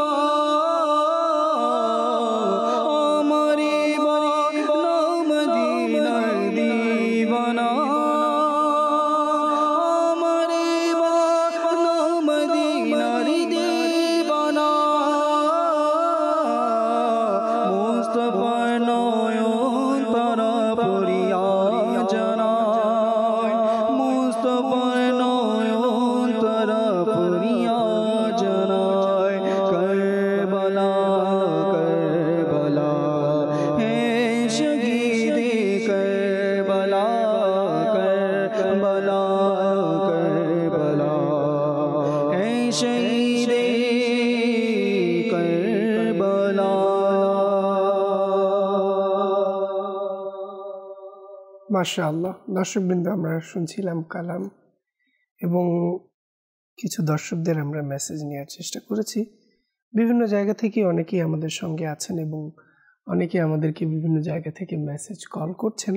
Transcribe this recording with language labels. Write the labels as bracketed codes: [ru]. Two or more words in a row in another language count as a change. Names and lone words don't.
[bn] আমারে বানাম দিনার দিওয়ানা আমারে বানাম দিনার দিওয়ানা মুস্তাফার নয়ন তারা ফরিয়াদ জানাই মুস্তাফার নয়ন তারা ফরিয়াদ জানাই [ur] करबला करबला है शहीद करबला करबला करबला है शहीद करबला [bn] মাশাআল্লাহ। দর্শকবৃন্দ, আমরা শুনছিলাম কালাম এবং কিছু দর্শকদের আমরা মেসেজ নেওয়ার চেষ্টা করেছি। বিভিন্ন জায়গা থেকে অনেকেই আমাদের সঙ্গে আছেন এবং অনেকে আমাদেরকে বিভিন্ন জায়গা থেকে মেসেজ কল করছেন।